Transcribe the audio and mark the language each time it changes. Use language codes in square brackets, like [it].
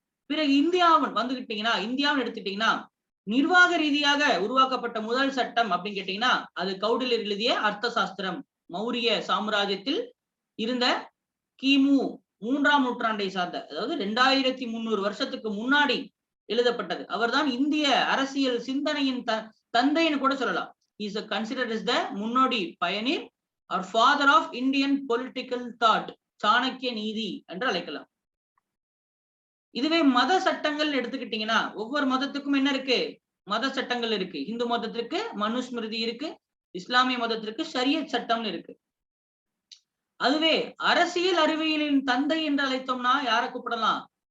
[ta] பிறகு இந்தியாவின் வந்துகிட்டீங்கன்னா, இந்தியாவில் எடுத்துட்டீங்கன்னா நிர்வாக ரீதியாக உருவாக்கப்பட்ட முதல் சட்டம் அப்படின்னு கேட்டீங்கன்னா அது கௌடில்யர் எழுதிய அர்த்த சாஸ்திரம். மௌரிய சாம்ராஜ்யத்தில் இருந்த கிமு 3ஆம் நூற்றாண்டை சார்ந்த, அதாவது 2300 வருஷத்துக்கு முன்னாடி எழுதப்பட்டது. அவர்தான் இந்திய அரசியல் சிந்தனையின் தந்தைன்னு கூட சொல்லலாம். [en] He is considered as the முன்னோடி pioneer or father of Indian political thought. [ta] Chanakya நீதி என்று அழைக்கலாம். இதுவே மத சட்டங்கள் எடுத்துக்கிட்டீங்கன்னா ஒவ்வொரு மதத்துக்கும் என்ன இருக்கு? மத சட்டங்கள் இருக்கு. இந்து மதத்திற்கு மனுஸ்மிருதி இருக்கு, இஸ்லாமிய மதத்திற்கு ஷரியத் சட்டம்னு இருக்கு. அதுவே அரசியல் அறிவியலின் தந்தை என்று அழைத்தோம்னா யாரை கூப்பிடலாம்?